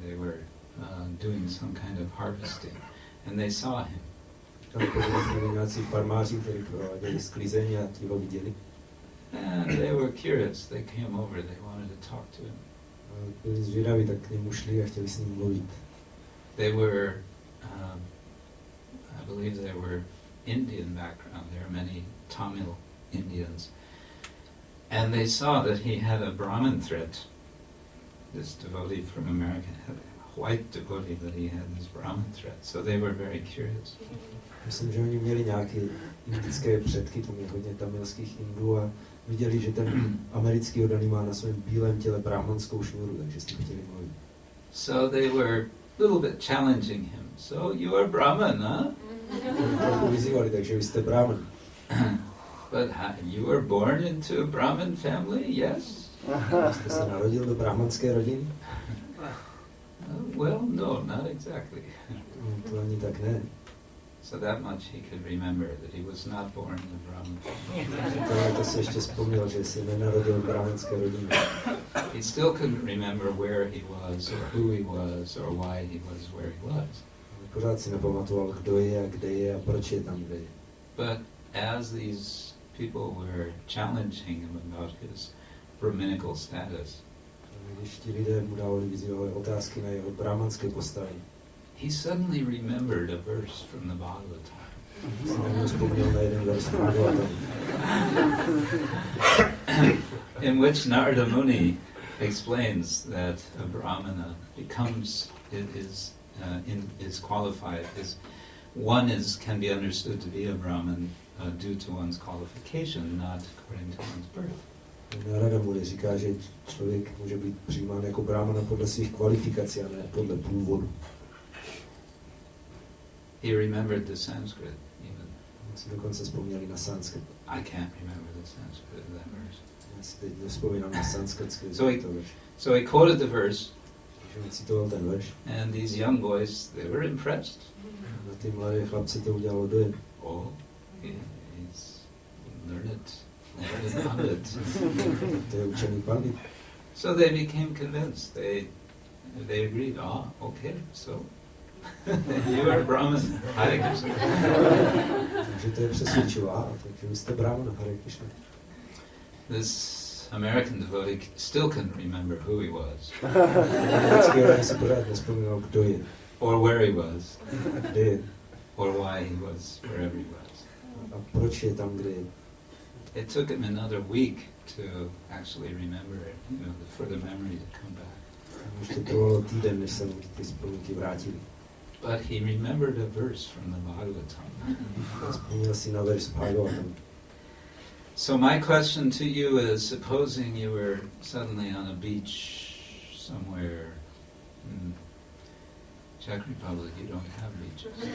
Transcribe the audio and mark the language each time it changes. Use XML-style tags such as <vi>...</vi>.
<en>They were doing some kind of harvesting, and they saw him.</en> <cs>Tam byli nějací farmáři, kteří prováděli sklizeň a ti ho viděli.</cs> <en>And they were curious. They came over. They wanted to talk to him.</en> <cs>Byli zvědaví, tak k němu šli a chtěli s ním mluvit.</cs> <en>They were, I believe they were Indian background. There are many Tamil Indians. And they saw that he had a Brahmin thread. This devotee from America had a white devotee, that he had this Brahmin thread. So they were very curious.</en> <cs>Myslím, že oni měli nějaké indické předky, tam je hodně tamilských Indů a viděli, že ten americký oddaný má na svém bílém těle brahmanskou šňůru, takže s tím chtěli mluvit.</cs> <en>So they were a little bit challenging him. So you are Brahman, huh?</en> <cs>Trochu vyzývali, takže vy jste Brahman.</cs> <en>But you were born into a Brahmin family, yes?</en> <cs>Jste se narodil do brahmanské rodiny?</cs> <en>Well, no, not exactly.</en> <cs>To ani tak ne.</cs> <en>So that much he could remember, that he was not born in a Brahmin family.</en> <cs>To si ještě vzpomněl, že se nenarodil v brahmanské rodině.</cs> <en>He still couldn't remember where he was, or who he was, or why he was where he was.</en> <cs>Pořád si nepamatoval, kdo je a kde je a proč je tam, kde je.</cs> <en>But as these people were challenging him about his brahminical status,</en> <cs>Když ti lidé mu dávali vyzývavé otázky na jeho brahmanské postavení,</cs> <en>he suddenly remembered a verse from the Bhagavatam.</en> <cs>si najednou vzpomněl na jeden verš Bhagavatamu,</cs> <en>in which Narada Muni explains that a brahmana becomes is qualified. Can be understood to be a brahmin due to one's qualification, not according to one's birth.</en> <cs>Narada Muni říká, že člověk může být přijímán jako brahmana podle svých kvalifikací a ne podle původu.</cs> <en>He remembered the Sanskrit even.</en> <cs>On si dokonce vzpomněli na sanskrit.</cs> <en>I can't remember the Sanskrit of that verse.</en> <cs>Já si teď nevzpomínám na sanskritský verš.</cs> <en>So he quoted the verse,</en> <cs>Takže on citoval ten verš.</cs> <en>and these young boys, they were impressed.</en> <cs>Na ty mladé chlapci to udělalo dojem.</cs> <en>Oh, he's learned on it.</en> <cs>To je učený pandit.</cs> <en>So they became convinced. They agreed. Okay, so you are Brahmin. Hare Krishna.</en> <cs>Takže to je přesvědčivá, takže vy jste brahmana, Hare Krishna.</cs> <en>This American devotee still couldn't remember who he was,</en> <cs>Americký si pořád nevzpomínal, kdo je,</cs> <en>or where he was,</en> <cs>kde je</cs> <en>or why he was wherever he was.</en> <cs>a proč je tam, kde je.</cs> <en>It took him another week to actually remember it, for the memory to come back.</en> <cs>Už to trvalo týden, než se mu ty vzpomínky vrátily.</cs> <en>But he remembered a verse from the Bhagavatam.</en> <cs>Vzpomněl si na verš Bhagavatam.</cs> <en>So my question to you is, supposing you were suddenly on a beach somewhere in Czech Republic, you don't have beaches.</en>